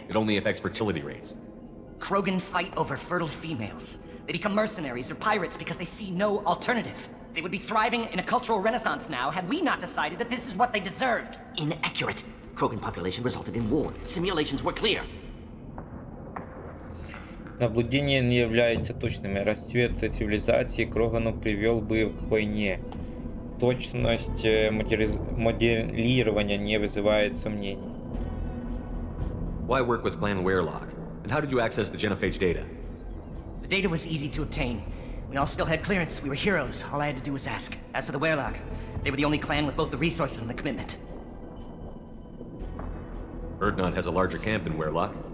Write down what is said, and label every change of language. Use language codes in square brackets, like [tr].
[en] It only affects fertility rates. Krogan fight over fertile females. They become mercenaries or pirates because they see no alternative. They would be thriving in a cultural renaissance now had we not decided that this is what they deserved. Inaccurate. Krogan population resulted in war. Simulations were clear. [ru] Наблюдения не являются точными. Расцвет цивилизации Крогану привел бы к войне. Точность моделирования не вызывает сомнений. [en] Why work with Clan Werelock? And how did you access the genophage data? The data was easy to obtain. We all still had clearance. We were heroes. All I had to do was ask. As for the Werelock, they were the only clan with both the resources and the commitment. Erdnot has a larger camp than Werelock.